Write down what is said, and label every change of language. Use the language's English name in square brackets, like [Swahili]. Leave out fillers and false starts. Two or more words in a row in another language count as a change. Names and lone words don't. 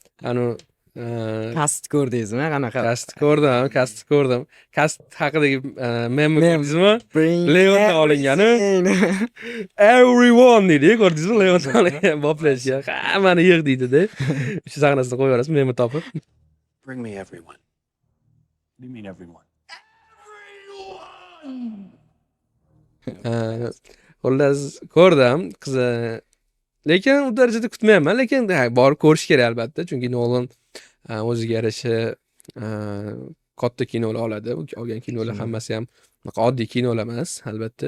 [Uzbek] Kast ko'rdingizmi? Qanaqa? Kast ko'rdim. Kast haqidagi mem ko'rdingizmi? Leondan olingani. Everyone deydi, ko'rdingizmi? Leondan olingan boplashga. Hammani yig' deydi-da. Shu sahnasini qo'yib yuborasiz, memni topib. [English] Bring me everyone. What do you mean everyone? [Uzbek] Xullas ko'rdim, lekin u darajada kutmayapman, lekin borib ko'rish kerak albatta, chunki Nolan o'ziga yarasha katta kinolar oladi. Olgan kinolar hammasi ham oddiy kinolar emas, albatta.